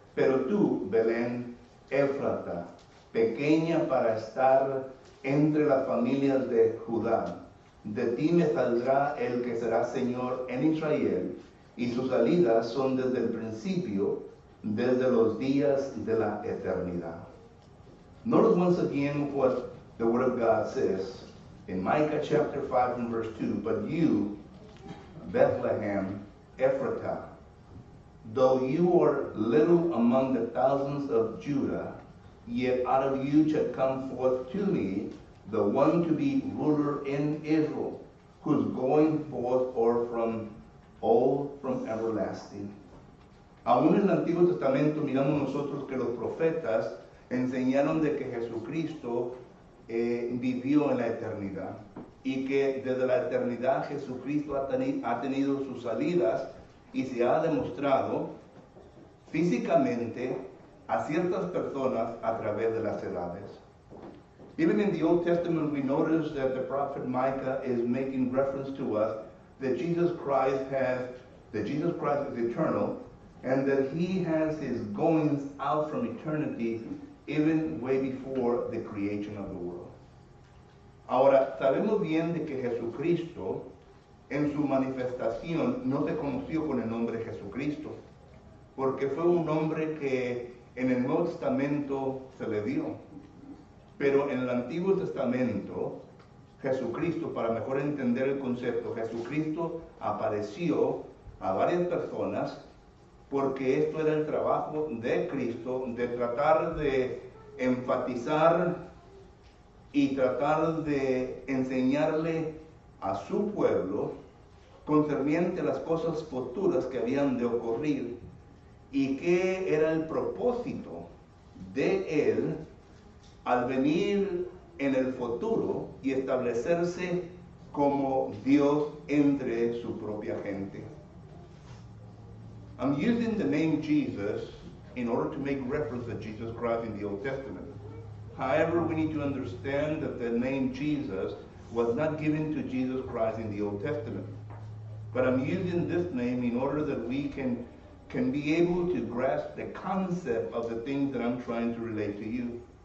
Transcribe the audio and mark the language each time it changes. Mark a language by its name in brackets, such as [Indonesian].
[Spanish] Pero tú, Belén Éfrata, pequeña para estar entre las familias de Judá, de ti me saldrá el que será Señor en Israel, y sus salidas son desde el principio, desde los días de la eternidad. [English] Notice once again what the Word of God says in Micah chapter 5 and verse 2. But you, Bethlehem Ephratah, though you are little among the thousands of Judah, yet out of you shall come forth to me the one to be ruler in Israel, whose going forth are from old, from everlasting. [Spanish] Aún en el Antiguo Testamento miramos nosotros que los profetas enseñaron de que Jesucristo vivió en la eternidad y que desde la eternidad Jesucristo ha tenido sus salidas y se ha demostrado físicamente a ciertas personas a través de las edades. [English] Even in the Old Testament, we notice that the prophet Micah is making reference to us that Jesus Christ is eternal, and that he has his goings out from eternity even way before the creation of the world. [Spanish] Ahora, sabemos bien de que Jesucristo, en su manifestación, no se conoció con el nombre Jesucristo, porque fue un nombre que en el Nuevo Testamento se le dio. Pero en el Antiguo Testamento, Jesucristo, para mejor entender el concepto, Jesucristo apareció a varias personas porque esto era el trabajo de Cristo, de tratar de enfatizar y tratar de enseñarle a su pueblo concerniente a las cosas futuras que habían de ocurrir y qué era el propósito de él al venir en el futuro y establecerse como Dios entre su propia gente. [English] I'm using the name Jesus in order to make reference to Jesus Christ in the Old Testament. However, we need to understand that the name Jesus was not given to Jesus Christ in the Old Testament. But I'm using this name in order that we can be able to grasp the concept of the things that I'm trying to relate to you.